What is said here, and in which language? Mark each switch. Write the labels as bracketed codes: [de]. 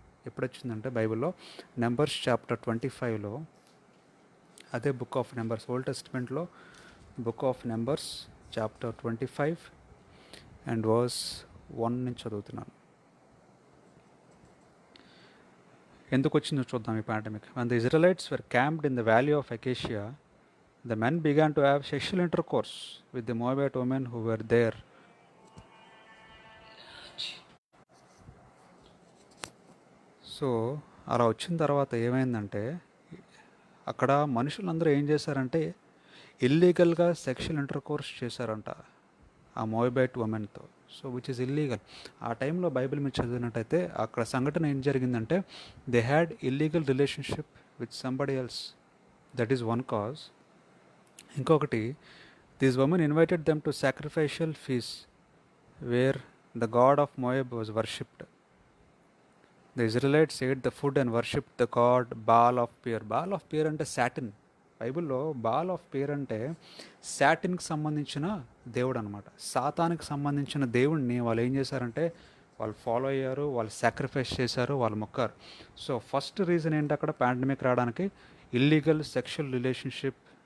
[te] ఎప్పుడు వచ్చిందంటే బైబిల్లో నెంబర్స్ చాప్టర్ 25లో, అదే book of numbers, old టెస్టిమెంట్లో book of numbers chapter 25 and verse 1 నుంచి చదువుతున్నాను. ఎందుకు వచ్చిందో చూద్దాం ఈ pandemic. [en] When the Israelites were camped in the valley of Acacia, the men began to have sexual intercourse with the Moabite women who were there. [te] So అలా వచ్చిన తర్వాత ఏమైందంటే, అక్కడ మనుషులందరూ ఏం చేశారంటే ఇల్లీగల్గా సెక్షువల్ ఇంటర్కోర్స్ చేశారంట ఆ మోయబైట్ ఉమెన్తో. [en] So which is illegal. [te] ఆ టైంలో బైబిల్ మీరు చదివినట్టయితే అక్కడ సంఘటన ఏం జరిగిందంటే, [en] They had illegal relationship with somebody else. That is one cause. [te] ఇంకొకటి, [en] This woman invited them to sacrificial feast where the god of Moab was worshipped. The Israelites ate the food and worshipped the god Baal of Peor. [te] Ball of pear అంటే satin. బైబిల్లో ball of pear అంటే సాటిన్కి సంబంధించిన దేవుడు అనమాట. సాతానికి సంబంధించిన దేవుడిని వాళ్ళు ఏం చేశారంటే వాళ్ళు ఫాలో అయ్యారు, వాళ్ళు సాక్రిఫైస్ చేశారు, వాళ్ళు మొక్కారు. సో ఫస్ట్ రీజన్ ఏంటి అక్కడ పాండమిక్ రావడానికి? Illegal sexual relationship.